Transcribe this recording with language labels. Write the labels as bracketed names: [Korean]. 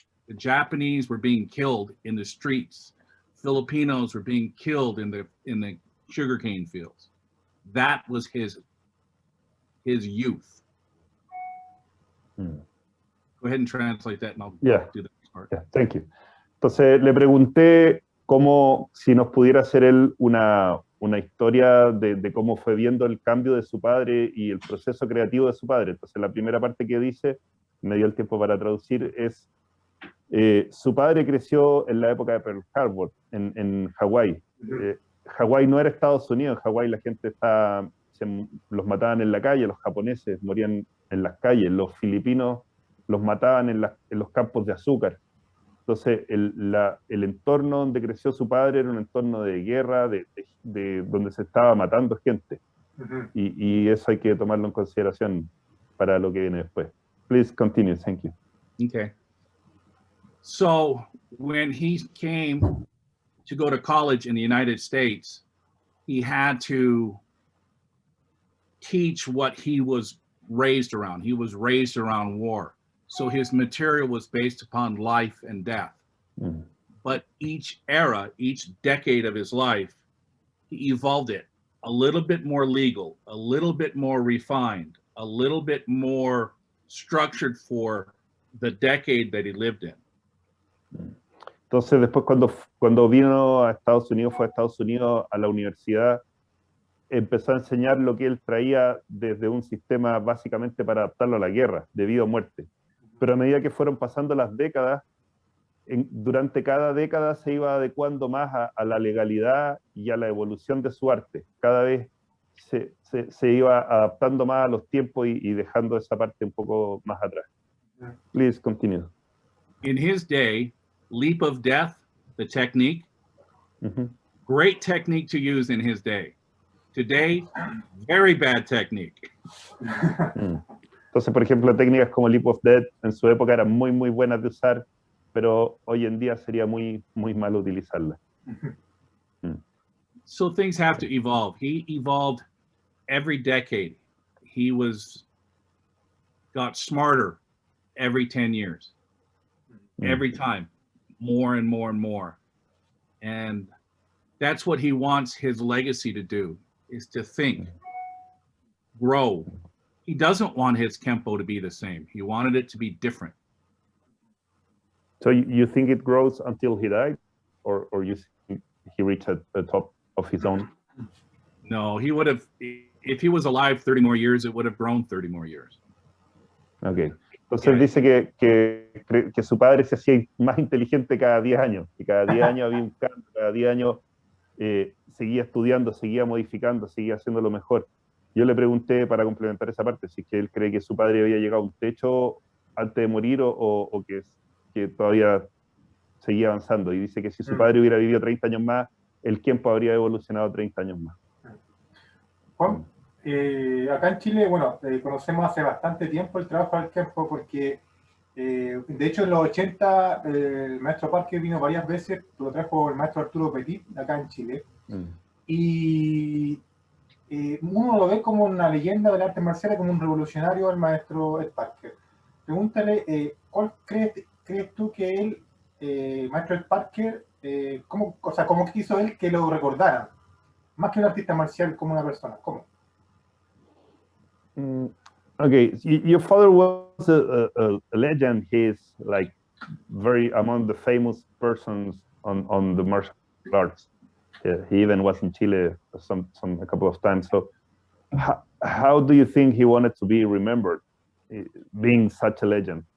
[English] The Japanese were being killed in the streets. Filipinos were being killed in the sugarcane fields. That was his youth. Go ahead and translate that and I'll do the next part. Yeah, thank you. [Spanish] Entonces le pregunté cómo, si nos pudiera hacer él una historia de cómo fue viendo el cambio de su padre y el proceso creativo de su padre. Entonces la primera parte que dice, me dio el tiempo para traducir, es su padre creció en la época de Pearl Harbor, en Hawái. Hawái no era Estados Unidos, en Hawái la gente los mataban en la calle, los japoneses morían en las calles, los filipinos los mataban en los campos de azúcar. Entonces el entorno donde creció su padre era un entorno de guerra, de donde se estaba matando gente. Y eso hay que tomarlo en consideración para lo que viene después. [English] Please continue, thank you. Okay. So when he came to go to college in the United States, he had to teach what he was raised around. He was raised around war. So his material was based upon life and death. But each era, each decade of his life, he evolved it a little bit more legal, a little bit more refined, a little bit more structured for the decade that he lived in. [Spanish] Entonces después cuando vino a Estados Unidos, fue a Estados Unidos a la universidad, empezó a enseñar lo que él traía desde un sistema básicamente para adaptarlo a la guerra, de vida o muerte. Pero a medida que fueron pasando las décadas, durante cada década se iba adecuando más a la legalidad y a la evolución de su arte. Cada vez se iba adaptando más a los tiempos y dejando esa parte un poco más atrás. [English] Please continue. In his day, leap of death, the technique, great technique to use in his day. Today, very bad technique. [Spanish] Entonces, por ejemplo, técnicas como leap of death en su época eran muy, muy buenas de usar, pero hoy en día sería muy, muy mal utilizarlas. [English] So things have to evolve. He evolved every decade. He got smarter every 10 years. Every time, more and more and more. And that's what he wants his legacy to do, is to think, grow. He doesn't want his Kenpo to be the same. He wanted it to be different. So you think it grows until he died? Or you think he reached the top of his own? No, he would have, if he was alive 30 more years, it would have grown 30 more years. Okay. [Spanish] Entonces dice que su padre se hacía más inteligente cada 10 años, y cada 10 años había un cambio, cada 10 años seguía estudiando, seguía modificando, seguía haciendo lo mejor. Yo le pregunté, para complementar esa parte, si es que él cree que su padre había llegado a un techo antes de morir o que todavía seguía avanzando, y dice que si su padre hubiera vivido 30 años más, el Kenpo habría evolucionado 30 años más. Juan, acá en Chile, bueno, conocemos hace bastante tiempo el trabajo del Kenpo porque, de hecho, en los 80 el maestro Parker vino varias veces, lo trajo el maestro Arturo Petit acá en Chile, y uno lo ve como una leyenda del arte marcial, como un revolucionario el maestro Ed Parker. Pregúntale, ¿cuál crees tú que él, maestro Ed Parker, cómo quiso él que lo recordaran? Más que un artista marcial, como una persona, ¿cómo? [English] Okay, your father was a legend. He's like very among the famous persons on the martial arts. He even was in Chile a couple of times. So how do you think he wanted to be remembered, being such a legend?